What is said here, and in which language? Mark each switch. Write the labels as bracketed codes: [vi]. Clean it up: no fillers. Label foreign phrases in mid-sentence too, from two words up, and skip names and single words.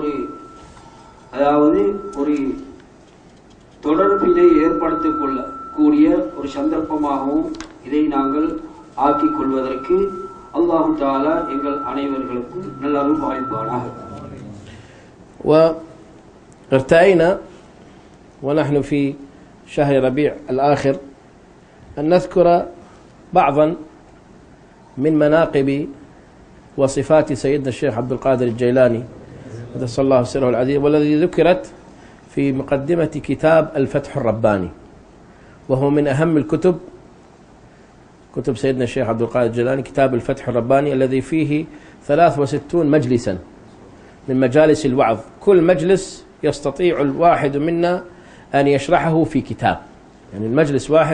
[ta] ஒரு தொடர்பினை ஏற்படுத்திக் கொள்ளக்கூடிய ஒரு சந்தர்ப்பமாகவும் இதை நாங்கள் ஆக்கிக் கொள்வதற்கு [ar] الله تعالى [ta] எங்கள் அனைவர்களுக்கும் நல்ல அருள் பாய்ப்பானாக. [ar] وارتأينا ونحن في شهر ربيع الآخر أن نذكر بعضا من مناقب وصفات سيدنا الشيخ عبد القادر الجيلاني قدس الله سره العظيم، والذي ذكرت في مقدمة كتاب الفتح الرباني، وهو من أهم الكتب، كتب سيدنا الشيخ عبد القادر الجيلاني، كتاب الفتح الرباني الذي فيه 63 مجلسا من مجالس الوعظ، كل مجلس يستطيع الواحد منا أن يشرحه في كتاب، يعني المجلس واحد.